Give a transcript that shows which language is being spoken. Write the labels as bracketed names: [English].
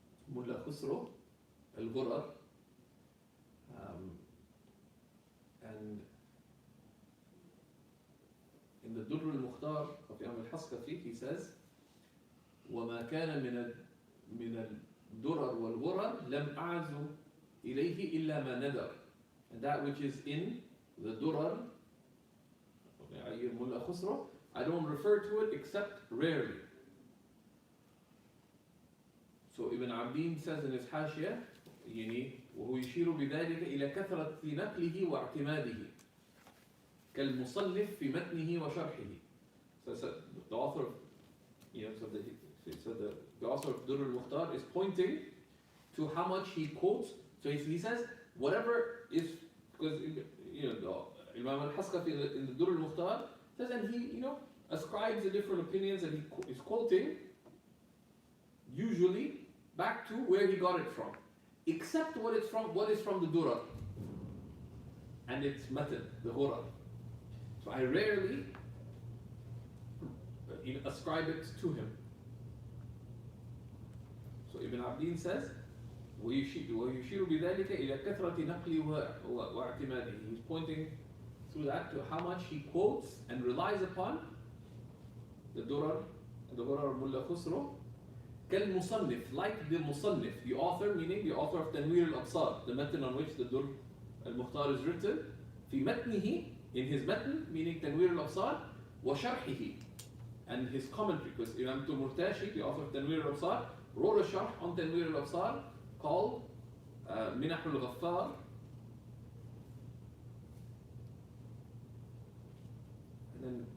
[English] Mullah Khusro al-Ghurar, and in the Durr al-Mukhtar of Imam al-Haskafi he says, [Arabic] وَمَا كَانَ مِنَ الدُّرَرْ وَالْغُرَرْ لَمْ أَعْزُ إِلَيْهِ إِلَّا مَا نَدَرْ. [English] And that which is in the Durar, Mullah Khusro, I don't refer to it except rarely. So Ibn Abdin says in his Hashiyah, [Arabic] وهو يشير بذلك إلى كثرة نقله واعتماده كالمصنف في متنه وشرحه. [English] So the author of, the author of Durr al-Mukhtar is pointing to how much he quotes. So he says whatever is, because Imam al-Haskafi in the Durr al-Mukhtar says, and he ascribes the different opinions, and he is quoting usually back to where he got it from, except what is from the Durar and its method, the Ghurar. So I rarely ascribe it to him. So Ibn Abdin says, [Arabic] وَيُشِيرُ بِذَلِكَ إِلَى كَثْرَةِ نَقْلِ وَاعْتِمَادِهِ. [English] He's pointing through that to how much he quotes and relies upon the Durar and the Ghurar of Mullah Khusro. [Arabic] كالمصنف, [English] like the Musannif, the author, meaning the author of Tanwir al-Absar, the matan on which the Durr al-Mukhtar is written, [Arabic] في متنه, [English] in his matan, meaning Tanwir al-Absar, [Arabic] وشرحه, [English] and his commentary, because Imam Murtashi, the author of Tanwir al-Absar, wrote a sharh on Tanwir al-Absar called Minah al-Ghaffar, and then